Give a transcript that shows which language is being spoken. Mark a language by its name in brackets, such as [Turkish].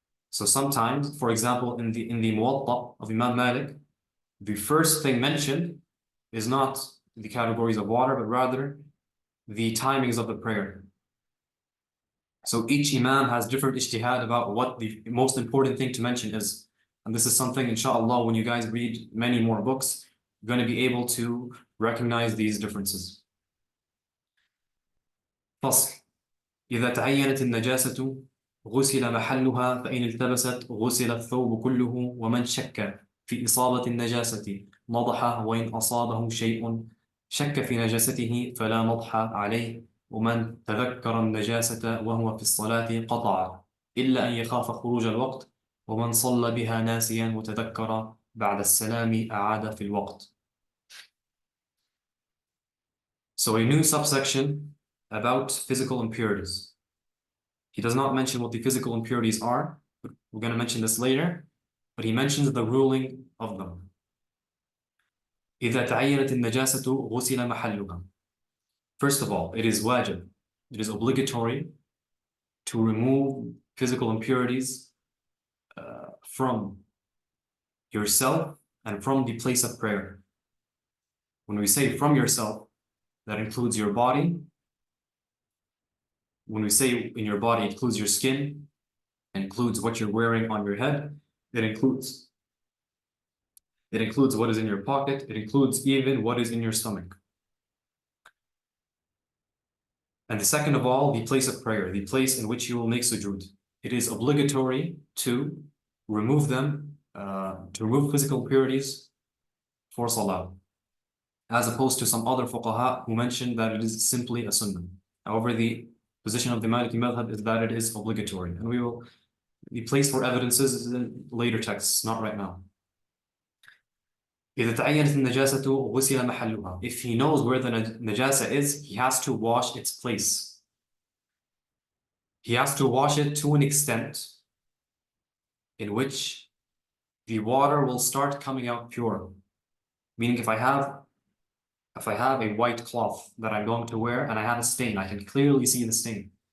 [English] So sometimes, for example, in the Muwatta of Imam Malik, the first thing mentioned is not the categories of water, but rather the timings of the prayer. So each Imam has different ijtihad about what the most important thing to mention is. And this is something, inshallah, when you guys read many more books, you're going to be able to recognize these differences. [Arabic] فصل: إذا تعينت النجاسة غسل محلها، فإن التبست غسل الثوب كله، ومن شك في إصابة النجاسة نضح، وإن أصابه شيء شك في نجاسته فلا نضح عليه، ومن تذكر النجاسة وهو في الصلاة قطع إلا أن يخاف خروج الوقت، ومن صلى بها ناسيا وتذكر بعد السلام أعاد في الوقت. [English] So a new subsection about physical impurities. He does not mention what the physical impurities are, but we're going to mention this later, but he mentions the ruling of them. [Arabic] إذا تعينت النجاسة غسل محلها. [English] First of all, it is wajib, it is obligatory to remove physical impurities from yourself and from the place of prayer. When we say from yourself, that includes your body. When we say in your body, it includes your skin, it includes what you're wearing on your head, it includes what is in your pocket, it includes even what is in your stomach. And the second of all, the place of prayer, the place in which you will make sujood. It is obligatory to remove them, to remove physical impurities for salah, as opposed to some other fuqaha who mentioned that it is simply a sunnah. However, the position of the Maliki madhab is that it is obligatory, and we will the place for evidences in later texts, not right now. [Arabic] إذا تعينت النجاسة غسل محلها. [English] If he knows where the najasa is, he has to wash its place. He has to wash it to an extent in which the water will start coming out pure. Meaning, if I have a white cloth that I'm going to wear and I have a stain, I can clearly see the stain.